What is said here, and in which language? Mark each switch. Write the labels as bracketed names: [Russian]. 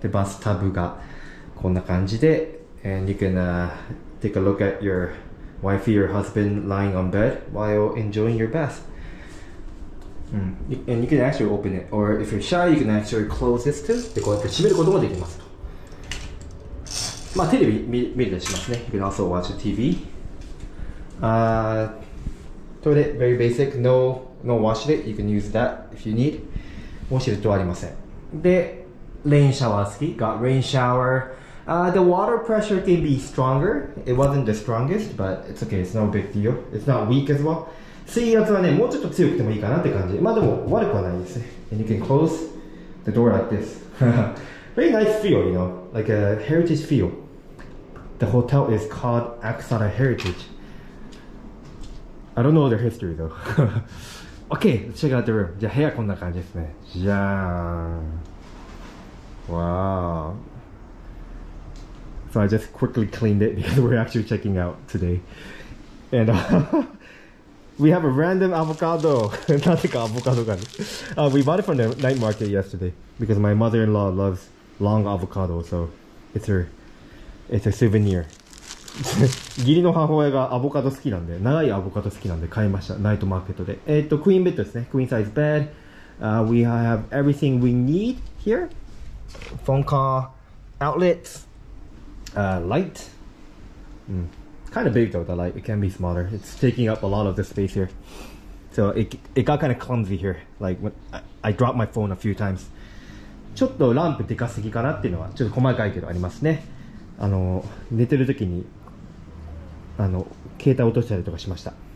[Japanese] で、バスタブがこんな感じで、 [English] and you can take a look at your wifey or husband lying on bed while enjoying your bath. And you can actually open it, or if you're shy, you can actually close this too. [Japanese] で、こうやって閉めることもできますと。まあテレビ見れたりしますね。 [English] You can also watch the TV. Toilet, very basic. No washlet. You can use that if you need. [Japanese] ウォシュレットはありません。で、レインシャワー好き。 [English] Got rain shower. The water pressure can be stronger. It wasn't the strongest, but it's okay. It's no big deal. It's not weak as well. [Japanese] 水圧はね、もうちょっと強くてもいいかなって感じ。まあでも悪くはないですね。 [English] And you can close the door like this. Very nice feel, you know, like a heritage feel. The hotel is called Aksara Heritage. I don't know their history though. Okay, let's check out the room. [Japanese] じゃあ部屋こんな感じですね。じゃーん。Wow. [English] So I just quickly cleaned it because we're actually checking out today. And we have a random avocado. [Japanese] なぜかアボカドがね。 [English] We bought it from the night market yesterday because my mother-in-law loves long avocado, so it's a souvenir. [Japanese] 義理の母親がアボカド好きなんで、長いアボカド好きなんで買いました。ナイトマーケットで。クイーンベッドですね。クイーンサイズベッド。 [English] We have everything we need here. Phone call, outlets, light. Kind of big though, the light. It can be smaller. It's taking up a lot of the space here. So it got kind of clumsy here. Like when I dropped my phone a few times. [Japanese] ちょっとランプでかすぎかなっていうのはちょっと細かいけどありますね。寝てる時に携帯落としたりとかしました。